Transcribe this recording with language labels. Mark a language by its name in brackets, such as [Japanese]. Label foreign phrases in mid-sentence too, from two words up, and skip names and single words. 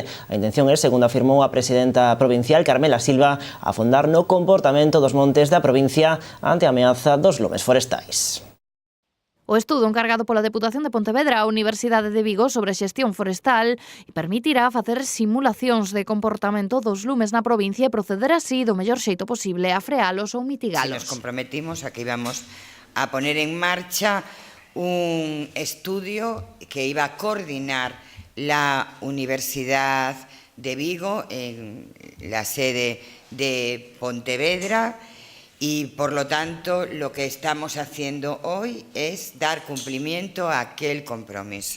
[Galician] A intención é, segundo afirmou a presidenta provincial Carmela Silva, afondar no comportamento dos montes da provincia ante a ameaza dos lumes forestais. O estudo encargado pola Deputación de Pontevedra á Universidade de Vigo sobre xestión forestal permitirá facer simulacións de comportamento dos lumes na provincia e proceder así do mellor xeito posible a frealos ou mitigalos. [Spanish] Si nos comprometimos a que íbamos a poner en marcha un estudio que iba a coordinar la Universidad de Vigo en la sede de Pontevedra y, por lo tanto, lo que estamos haciendo hoy es dar cumplimiento a aquel compromiso.